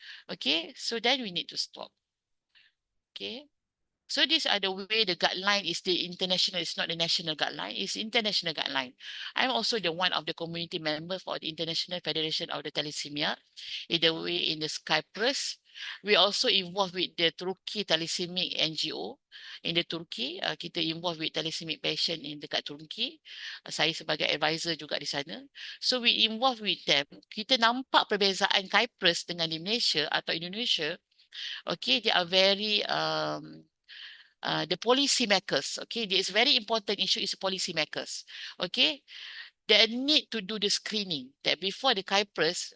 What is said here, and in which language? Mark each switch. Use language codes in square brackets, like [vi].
[en] Okay, so then we need to stop. Okay, so these are the way the guideline is the international, it's not the national guideline, it's international guideline. I'm also the one of the community member for the International Federation of the Thalassemia. In the way in the Cyprus, we also involved with the Turkey Thalassemic NGO. In the Turkey, kita involved with thalassemia patient in dekat Turkey. [ms] Saya sebagai advisor juga di sana. [en] So we involved with them. [ms] Kita nampak perbezaan Cyprus dengan di Malaysia atau Indonesia. [en] Okay, they are very the policy makers. Okay, this very important issue is policy makers. Okay, they need to do the screening that before the Cyprus.